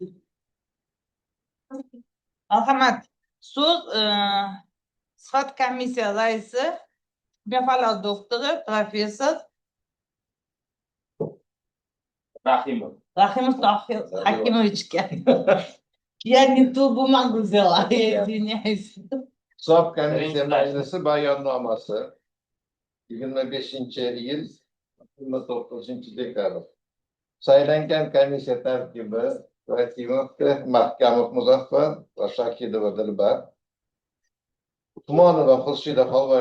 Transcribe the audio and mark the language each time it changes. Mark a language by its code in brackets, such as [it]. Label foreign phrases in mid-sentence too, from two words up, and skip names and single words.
[uz] Marhamat. So'z sifat komissiya raisi, Befalov doktori, professor Rahimov. Rahimov Hakimovichga. [ru] Я не ту бумагу взяла, я извиняюсь. [uz] Hisob komissiya majlisi bayonnomasi 25-yil 29-dekabr. Saylangan komissiya tarkibi Rakimovga, Mahkamov Muzaffar va Shakidova Dilbar, Usmonova Xurshida Xolboy